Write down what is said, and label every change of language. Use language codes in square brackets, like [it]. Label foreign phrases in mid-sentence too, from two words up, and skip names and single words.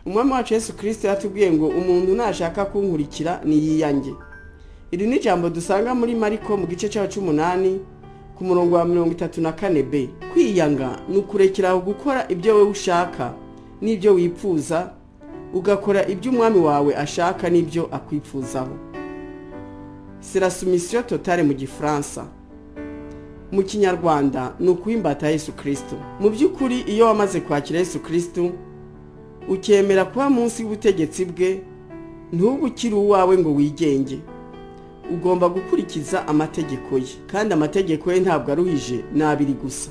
[rw] Umwami wacu Yesu Kristo yatubwiye ngo umuntu nashaka kunkurikira niyiyange. Iri ni ijambo dusanga muri Mariko mu gice cya 8 ku murongo wa 34b. Kwiyanga ni ukurekeraho gukora ibyo wewe ushaka n'ibyo wipfuza, ugakora ibyo umwami wawe ashaka n'ibyo akwipfuzaho. [fr] C'est la soumission totale [rw] mu Gifaransa. Mu Kinyarwanda ni ukuimbata Yesu Kristo. Mu by'ukuri iyo wamaze kwakira Yesu Kristo, ukemera kuba munsi y'ubutegetsi bwe, ntubukire uwawe ngo wigenge. Ugomba gukurikiza amategeko ye, kandi amategeko ye ntabwo aruhije, nabiri gusa.